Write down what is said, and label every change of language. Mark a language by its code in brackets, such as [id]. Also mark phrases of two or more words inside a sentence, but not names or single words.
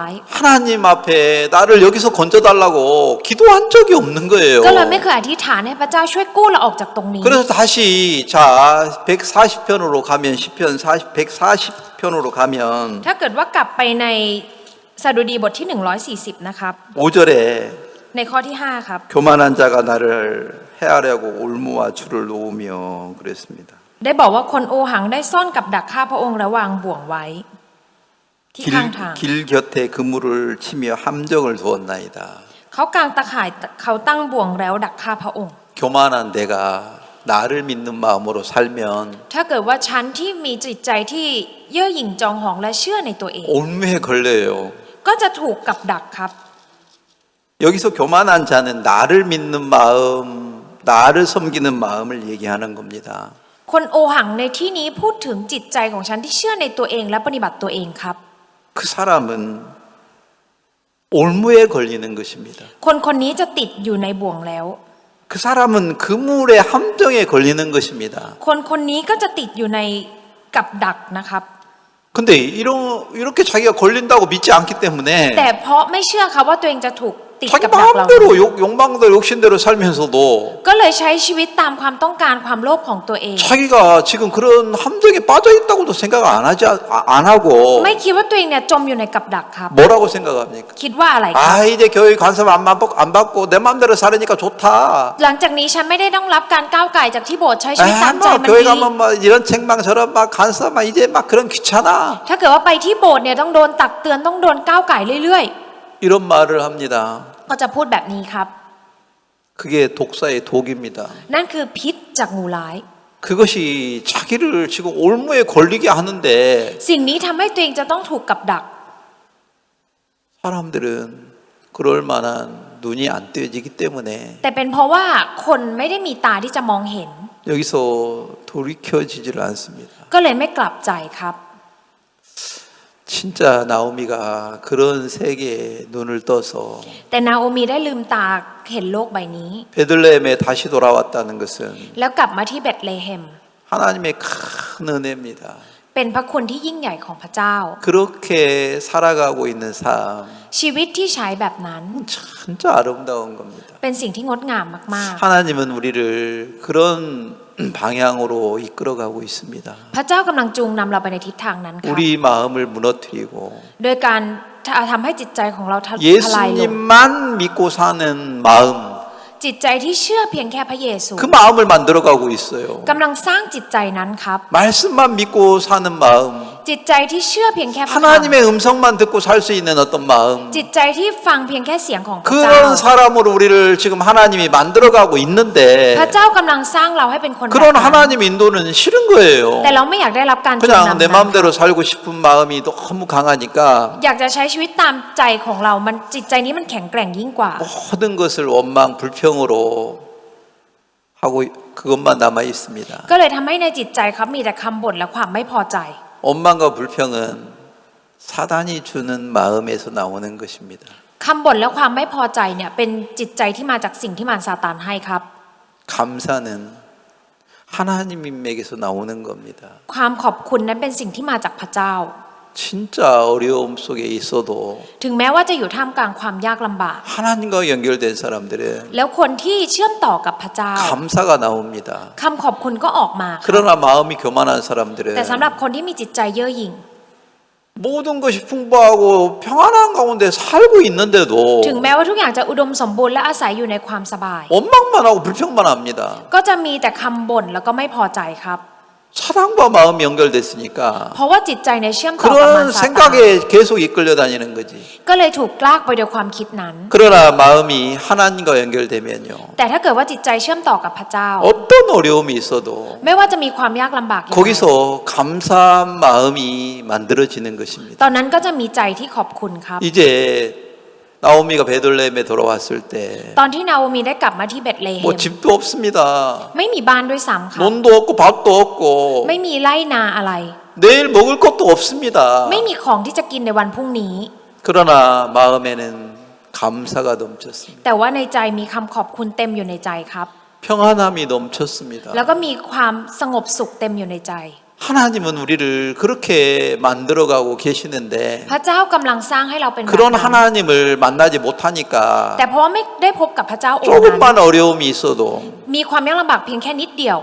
[ko] 하나님 앞에 나를 여기서 건져달라고 기도한 적이 없는 거예요. [th] ก็เลยไม่เคยอธิษฐานให้พระเจ้าช่วยกู้เราออกจากตรงนี้ [ko] 그래서 다시 자 140편으로 가면 시편 140편으로 가면 [th] ถ้าเกิดว่ากลับไปในสดุดีบทที่140นะครับ [ko] 5절에 [th] ในข้อที่5ครับ [ko] 교만한 자가 나를 해하려고 올무와 줄을 놓으며 그랬습니다. [th] ได้บอกว่าคนโอหังได้ซ่อนกับดักฆ่าพระองค์และวางบ่วงไว้ที่ข้างทาง [ko] 길 곁에 그물을 치며 함정을 두었나이다. [th] เขากางตะข่ายเขาตั้งบ่วงแล้วดักฆ่าพระองค์ [ko] 교만한 내가 나를 믿는 마음으로 살면 [th] ถ้าเกิดว่าฉันที่มีจิตใจที่เย่อหยิ่งจองหองและเชื่อในตัวเอง [ko] 올무에 걸려요. [th] ก็จะถูกกับดักครับ [ko] 여기서 교만한 자는 나를 믿는 마음, 나를 섬기는 마음을 얘기하는 겁니다. [th] คนโอหังในที่นี้พูดถึงจิตใจของฉันที่เชื่อในตัวเองและปฏิบัติตัวเองครับ [ko] 그 사람은 올무에 걸리는 것입니다. [th] คนคนนี้จะติดอยู่ในบ่วงแล้ว [ko] 그 사람은 그물의 함정에 걸리는 것입니다. [th] คนคนนี้ก็จะติดอยู่ในกับดักนะครับ [ko] 근데 이렇게 자기가 걸린다고 믿지 않기 때문에 [th] แต่เพราะไม่เชื่อครับว่าตัวเองจะถูกติด [ko] 자기 [th] กับดักเรา [ko] 마음대로 욕망대로 욕심대로 살면서도 [th] ก็เลยใช้ชีวิตตามความต้องการความโลภของตัวเอง [ko] 자기가 지금 그런 함정에 빠져 있다고도 생각 안 하고 [th] ไม่คิดว่าตัวเองเนี่ยจมอยู่ในกับดักครับ [ko] 뭐라고 생각합니까? [th] คิดว่าอะไรครับ [ko] 아 이제 교회 간섭 안 받고 내 마음대로 살으니까 좋다. [th] หลังจากนี้ฉันไม่ได้ต้องรับการก้าวไก่จากที่โบสถ์ใช้ชีวิตตามใจ [ko] 뭐 [th] มัน [ko] 교회 [th] ดี [ko] 가면 막 이런 책망 저런 막 간섭 막 이제 막 그런 귀찮아. [th] ถ้าเกิดว่าไปที่โบสถ์เนี่ยต้องโดนตักเตือนต้องโดนก้าวไก่เรื่อย [ko] 이런 말을 합니다. [th] ๆ ก็จะพูดแบบนี้ครับ [ko] 그게 독사의 독입니다. [th] นั่นคือพิษจากงูร้าย [ko] 그것이 자기를 지금 올무에 걸리게 하는데 [th] สิ่งนี้ทำให้ตัวเองจะต้องถูกกับดัก [ko] 사람들은 그럴 만한 눈이 안 뜨여지기 때문에 [th] แต่เป็นเพราะว่าคนไม่ได้มีตาที่จะมองเห็น [ko] 여기서 돌이켜지지를 않습니다. [th] ก็เลยไม่กลับใจครับ [ko] 진짜 나오미가 그런 세계에 눈을 떠서 [th] แต่นาโอมีได้ลืมตาเห็นโลกใบนี้ [ko] 베들레헴에 다시 돌아왔다는 것은 [th] แล้วกลับมาที่เบธเลเฮม [ko] 하나님의 큰 은혜입니다. [th] เป็นพระคุณที่ยิ่งใหญ่ของพระเจ้า [ko] 그렇게 살아가고 있는 삶 [th] ชีวิตที่ใช้แบบนั้น [ko] 진짜 아름다운 겁니다. [th] เป็นสิ่งที่งดงามมาก [ko] 하나님은 우리를 그런 방향으로 이끌어가고 있습니다. [th] ๆ พระเจ้ากำลังจูงนำเราไปในทิศทางนั้นครับ [ko] 우리 마음을 무너뜨리고 [th] โดยการทำให้จิตใจของเราทลายลง [ko] 예수님만 믿고 사는 마음 [th] จิตใจที่เชื่อเพียงแค่พระเยซู [ko] 그 마음을 만들어가고 있어요. [th] กำลังสร้างจิตใจนั้นครับ [ko] 말씀만 믿고 사는 마음 [th] จิตใจที่เชื่อเพียงแค่พระค [ko] 하나님의 음성만 듣고 살 수 있는 어떤 마음 [th] ำจิตใจที่ฟังเพียงแค่เสียงของพระเจ้า [ko] 그런 사람으로 우리를 지금 하나님이 만들어가고 있는데 [th] พระเจ้ากำลังสร้างเราให้เป็นคนแบบ [ko] 그런 [th] นั้น [ko] 하나님 인도는 싫은 거예요. [th] แต่เราไม่อยากได้รับการจูง [ko] 그냥 [th] นำ [ko] 내 [th] นั้น [ko] 마음대로 살고 싶은 마음이 너무 강하니까 [th] อยากจะใช้ชีวิตตามใจของเรามันจิตใจนี้มันแข็งแกร่งยิ่งกว่า [ko] 모든 것을 원망 불평으로 하고 그것만 남아 있습니다. [th] ก็เลยทำให้ในจิตใจครับมีแต่คำบ่นและความไม่พอใจ [ko] 원망과 불평은 사단이 주는 마음에서 나오는 것입니다. [th] คำบ่นและความไม่พอใจเนี่ยเป็นจิตใจที่มาจากสิ่งที่มารซาตานให้ครับ [ko] 감사는 하나님에게서 나오는 겁니다. [th] ความขอบคุณนั้นเป็นสิ่งที่มาจากพระเจ้า [ko] 진짜 어려움 속에 있어도 [th] ถึงแม้ว่าจะอยู่ท่ามกลางความยากลำบาก [ko] 하나님과 연결된 사람들은 [th] แล้วคนที่เชื่อมต่อกับพระเจ้า [ko] 감사가 나옵니다. [th] คำขอบคุณก็ออกมาครับ [ko] 그러나 마음이 교만한 사람들은 [th] แต่สำหรับคนที่มีจิตใจเย่อหยิ่ง [ko] 모든 것이 풍부하고 평안한 가운데 살고 있는데도 [th] ถึงแม้ว่าทุกอย่างจะอุดมสมบูรณ์และอาศัยอยู่ในความสบาย [ko] 원망만 하고 불평만 합니다. [th] ก็จะมีแต่คำบ่นแล้วก็ไม่พอใจครับ [ko] 사단과 마음이 연결됐으니까 [th] เพราะว่าจิตใจในเชื่อมต่อกับมาร [ko] 그런 [th] ซาตาน [ko] 생각에 계속 이끌려 다니는 거지. [th] ก็เลยถูกลากไปโดยความคิดนั้น [ko] 그러나 마음이 하나님과 연결되면요. [th] แต่ถ้าเกิดว่าจิตใจเชื่อมต่อกับพระเจ้า [ko] 어떤 어려움이 있어도 [th] ไม่ว่าจะมีความยากลำบากอย่างไร [ko] 거기서 감사한 마음이 만들어지는 것입니다. [th] ตอนนั้นก็จะมีใจที่ขอบคุณครับ [ko] 이제 나오미가 베들레헴에 돌아왔을 때 [th] ตอนที่นาโอมีได้กลับมาที่เบธเลเฮ [ko] 뭐 [th] ม [ko] 집도 없습니다. [th] ไม่มีบ้านด้วยซ้ำครับ [ko] 논도 없고 밥도 없고 [th] ไม่มีไร่นาอะไร [ko] 내일 먹을 것도 없습니다. [th] ไม่มีของที่จะกินในวันพรุ่งนี้ [ko] 그러나 마음에는 감사가 넘쳤습니다. [th] แต่ว่าในใจมีคำขอบคุณเต็มอยู่ในใจครับ [ko] 평안함이 넘쳤습니다. [th] แล้วก็มีความสงบสุขเต็มอยู่ในใจ [ko] 하나님은 우리를 그렇게 만들어가고 계시는데 [th] พระเจ้ากำลังสร้างให้เราเป็นแบบ [ko] 그런 [th] นั้น [ko] 하나님을 만나지 못하니까 [th] แต่เพราะว่าไม่ได้พบกับพระเจ้าองค์นั้น [ko] 조금만 어려움이 있어도 [th] มีความยากลำบากเพียงแค่นิดเดียว